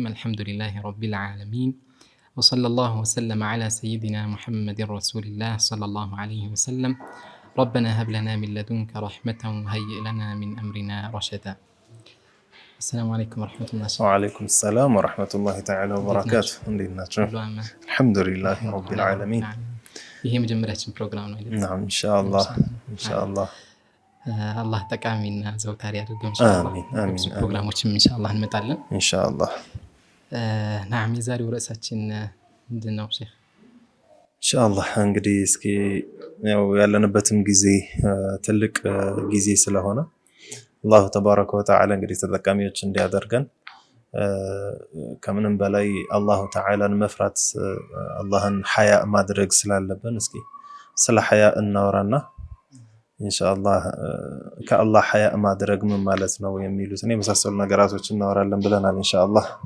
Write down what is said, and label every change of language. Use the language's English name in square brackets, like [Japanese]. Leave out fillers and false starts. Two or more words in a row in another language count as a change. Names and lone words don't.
[Arabic] الحمد لله رب العالمين، وصلى الله وسلم على سيدنا محمد رسول الله صلى الله عليه وسلم. ربنا هب لنا من لدنك رحمة وهيئ لنا من أمرنا رشدا. السلام عليكم ورحمة الله وبركاته. وعليكم السلام ورحمة الله تعالى وبركاته. الحمد لله رب العالمين. [Amharic] ይሄ መጀመሪያችን ፕሮግራም ነው አይደል? [Arabic] نعم إن شاء الله إن شاء الله. [Amharic] አላህ ጠቃሚና ዘውታሪ ያድርገው ኢንሻአላህ። አሚን ፕሮግራሞችም ኢንሻአላህ እንመጣለን [Arabic] إن شاء الله. [Amharic] ናም የዛሬው ርዕሳችን ምንድን ነው ሼህ? [Arabic] إن شاء الله [Amharic] እንግዲህ እስኪ ያው ያለንበትም ጊዜ ትልቅ ጊዜ ስለሆነ አላህ [Arabic] تبارك وتعالى [Amharic] እንግዲህ ተጠቃሚዎች እንዲያደርገን ከምንም በላይ አላህ ተዓላን መፍራት አላህን ሐያ ማድረግ ስላለብን እስኪ ስለ ሐያ እናወራና ኢንሻአላህ ከአላህ ሐያ ማድረግ ምን ማለት ነው የሚሉትን የመሳሰሉ ነገራቶች እናወራለን ብለናል። ኢንሻአላህ